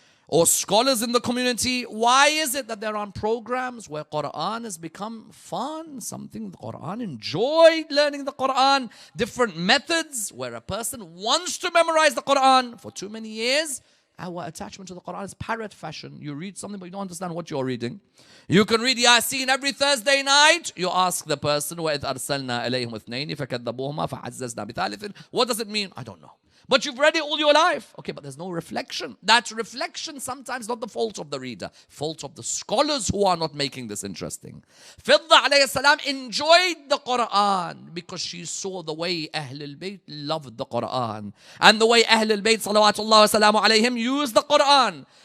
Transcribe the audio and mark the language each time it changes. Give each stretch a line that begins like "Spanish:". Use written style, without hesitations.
English: or scholars in the community, why is it that there are programs where Quran has become fun, something the Quran enjoyed learning the Quran, different methods where a person wants to memorize the Quran for too many years? Our attachment to the Quran is parrot fashion. You read something but you don't understand what you're reading. You can read Yasin every Thursday night. You ask the person,
Arabic: وَإِذْ أَرْسَلْنَا إِلَيْهِمْ اثْنَيْنِ فَكَذَّبُوهُمَا فَعَزَّزْنَا بِثَالِثٍ.
English: What does it mean? I don't know. But you've read it all your life. Okay, but there's no reflection. That reflection sometimes not the fault of the reader, fault of the scholars who are not making this interesting. Fidha alayhi salam enjoyed the Quran because she saw the way Ahlul Bayt loved the Quran and the way Ahlul Bayt salawatullah wa salamu alayhim used the Quran.